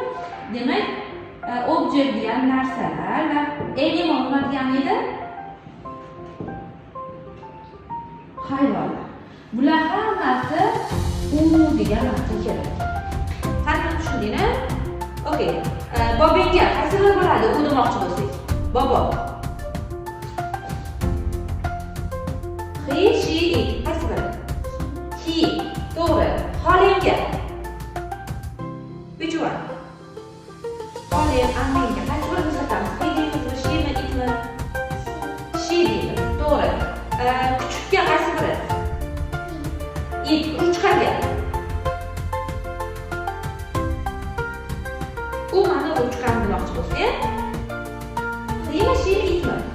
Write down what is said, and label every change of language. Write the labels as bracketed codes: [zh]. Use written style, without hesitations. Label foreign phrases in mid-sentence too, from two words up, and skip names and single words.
[uz] Demak, object degan narsalar va animal nima degani edi? Hayvonlar. Bular hammasi u degan narsa kerak. Farqini tushundingmi? Okay. Bobingga qaysi bir bo'ladi u demoqchi bo'lsak? Bobo. [en] He, she, it. [uz] Qaysi biri? He. To'g'ri. Xolingga. [en] Which one? [uz] Xoling, ammangga qaysi birini sotamiz? He deymizmi, shemi, itmi? She deymiz. To'g'ri. Kuchukka qaysi biri? It. Ruchkaga. U mani ruchkam demoqchi bo'lsa, nima she itmi?